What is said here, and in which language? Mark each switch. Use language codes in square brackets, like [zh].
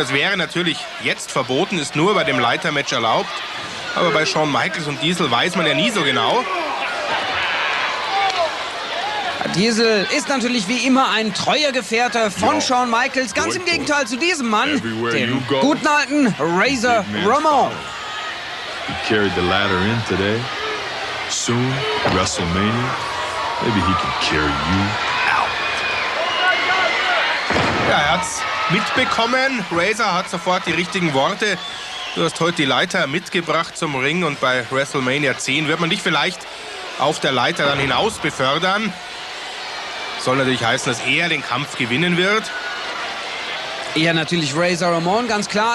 [de] Das wäre natürlich jetzt verboten, ist nur bei dem Leitermatch erlaubt. Aber bei Shawn Michaels und Diesel weiß man ja nie so genau. Diesel ist natürlich wie immer ein treuer Gefährte von Shawn Michaels. Ganz im Gegenteil zu diesem Mann, dem guten alten Razor Ramon. [en] He carried the ladder in today. Soon, WrestleMania, maybe he can carry you out. [de] Ja, er hat's mitbekommen. Razor hat sofort die richtigen Worte. Du hast heute die Leiter mitgebracht zum Ring und bei WrestleMania 10 wird man dich vielleicht auf der Leiter dann hinaus befördern. Soll natürlich heißen, dass er den Kampf gewinnen wird. Ja, natürlich Razor Ramon, ganz klar.